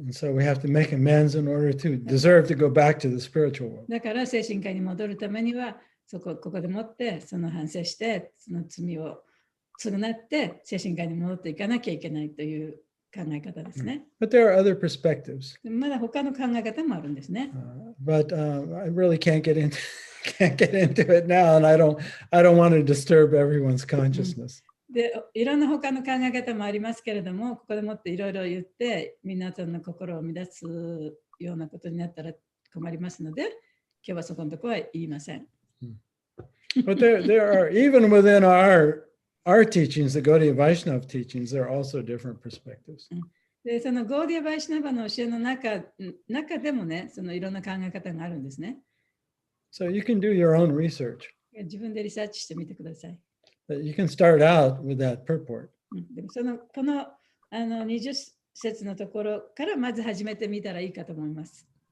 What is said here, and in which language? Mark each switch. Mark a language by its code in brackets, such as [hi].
[en] So we have to make amends in order to deserve to go back to the spiritual world. [ja] だから精神科に戻るためには、ここでもってその反省して、その罪を償って精神科に戻っていかなきゃいけないという考え方ですね。 [en] But there are other perspectives. [ja] まだ他の考え方もあるんですね。 [en] But I really can't get into it now, and I don't want to disturb everyone's consciousness. [ja] で、いろんな他の考え方もありますけれども、ここでもっていろいろ言って、皆さんの心を乱すようなことになったら困りますので、今日はそこのところは言いません。 [en] But there are, even within our teachings, the Gaudiya Vaishnava teachings, there are also different perspectives. [ja] で、そのゴーディア・バイシュナバの教えの中でもね、そのいろんな考え方があるんですね。 [en] So you can do your own research. [ja] 自分でリサーチしてみてください。 [en] You can start out with that purport. [ja] でもこの20節のところからまず始めてみたらいいかと思います。